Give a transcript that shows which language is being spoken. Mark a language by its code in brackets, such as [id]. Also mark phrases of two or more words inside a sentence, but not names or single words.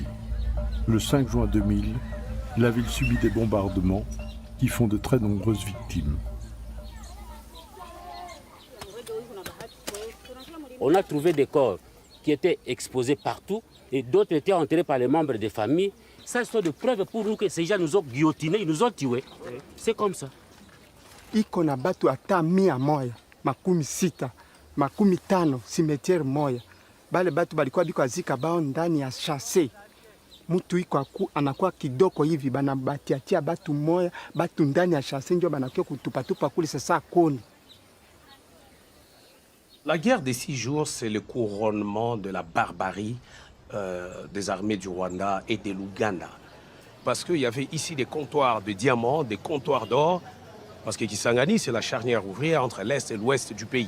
[fr] Le 5 juin 2000, la ville subit des bombardements qui font de très nombreuses victimes. On a trouvé des corps qui étaient exposés partout et d'autres étaient enterrés par les membres des familles. Ça, ce sont des preuves pour nous que ces gens nous ont guillotinés, ils nous ont tués. C'est comme ça. [sw] Iko na batu ata 100 moya, makumi sita, makumi tano, cimetière moya. Bale batu balikuwa biko azika bao ndani ya chasse. Mtu iko anakuwa kidoko hivi banabatiatia batu moya, batu ndani ya chasse ndio banakuwa kutupatupa kule sasa koni. [fr] La guerre des 6 jours, c'est le couronnement de la barbarie des armées du Rwanda et de l'Ouganda. Parce qu'il y avait ici des comptoirs de diamants, des comptoirs d'or, parce que Kisangani, c'est la charnière ouvrière entre l'Est et l'Ouest du pays.